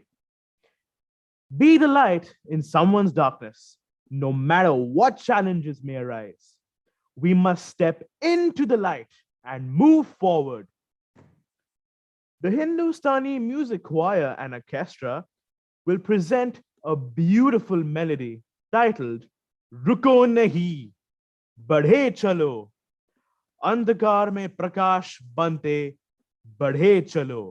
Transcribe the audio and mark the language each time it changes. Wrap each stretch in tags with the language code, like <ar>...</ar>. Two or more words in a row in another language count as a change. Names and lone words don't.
<en>Be the light in someone's darkness, no matter what challenges may arise. We must step into the light and move forward. The Hindustani Music Choir and Orchestra will present a beautiful melody titled Ruko Nahi, Badhe Chalo.</en> <hi>अंधकार में प्रकाश बनते, बढ़े चलो.</hi>